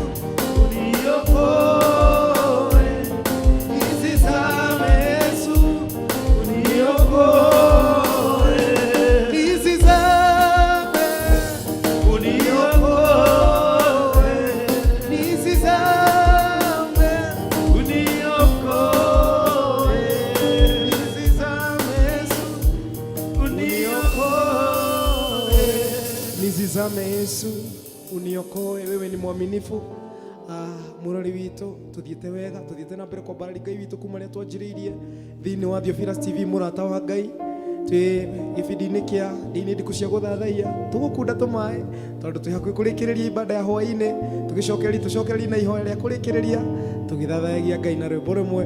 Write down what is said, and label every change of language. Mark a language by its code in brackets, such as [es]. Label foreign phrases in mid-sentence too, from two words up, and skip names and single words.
[sw] uniokoe, nisizame Yesu, uniokoe, nisizame, uniokoe, nisizame, uniokoe, nisizame Yesu, uniokoe, nisizame Yesu, uniokoe. Wewe ni mwaminifu, [ki] murori witu, tuthiete wega, tuthiete na mbere kwambarari Ngai witu kuma ria twanjiriirie thiini wa Theophilus TV murata wa Ngai. Twi gibindi-ini kia Ndia-Ini Ndiku cia Guthathaiya, tugukunda tumae tondu twi hakuhi kurikiriria ibada ya hwa-ini, tucokereria na ihoya ria kurikiriria, tugithathayagia Ngai na rwimbo rumwe.